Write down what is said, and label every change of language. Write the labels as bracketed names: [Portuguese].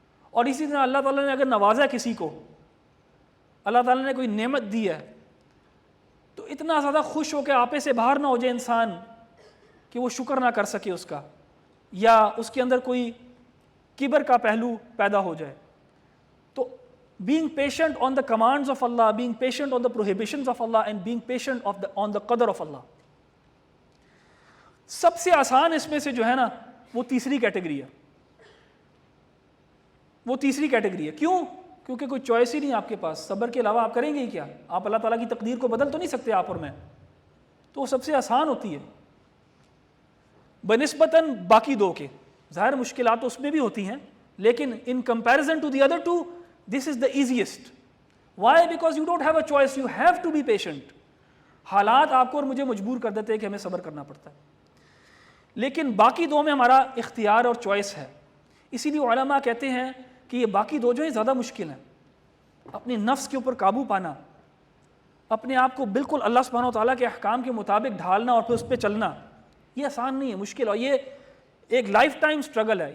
[Urdu] اور اسی طرح اللہ تعالیٰ نے اگر نوازا کسی کو، اللہ تعالیٰ نے کوئی نعمت دی ہے، تو اتنا زیادہ خوش ہو کے آپے سے باہر نہ ہو جائے انسان کہ وہ شکر نہ کر سکے اس کا، یا اس کے اندر کوئی کبر کا پہلو پیدا ہو جائے. [English] تو being patient on the commands of Allah, being patient on the prohibitions of Allah, and being patient on the qadr of Allah. [Urdu] سب سے آسان اس میں سے جو ہے نا وہ تیسری کیٹیگری ہے. وہ تیسری کیٹیگری ہے. کیوں؟ کیونکہ کوئی چوائس ہی نہیں آپ کے پاس. صبر کے علاوہ آپ کریں گے ہی کیا؟ آپ اللہ تعالیٰ کی تقدیر کو بدل تو نہیں سکتے آپ اور میں. تو وہ سب سے آسان ہوتی ہے بنسبتاً باقی دو کے. ظاہر مشکلات تو اس میں بھی ہوتی ہیں، لیکن [English] in comparison to the other two, this is the easiest. Why? Because you don't have a choice. You have to be patient. [Urdu] حالات آپ کو اور مجھے مجبور کر دیتے ہیں کہ ہمیں صبر کرنا پڑتا ہے، لیکن باقی دو میں ہمارا اختیار اور چوائس ہے. اسی لیے علماء کہتے ہیں کہ یہ باقی دو جو ہیں زیادہ مشکل ہیں. اپنے نفس کے اوپر قابو پانا، اپنے آپ کو بالکل اللہ سبحانہ و تعالیٰ کے احکام کے مطابق ڈھالنا اور پھر اس پہ چلنا، یہ آسان نہیں ہے، مشکل. اور یہ ایک لائف ٹائم اسٹرگل ہے.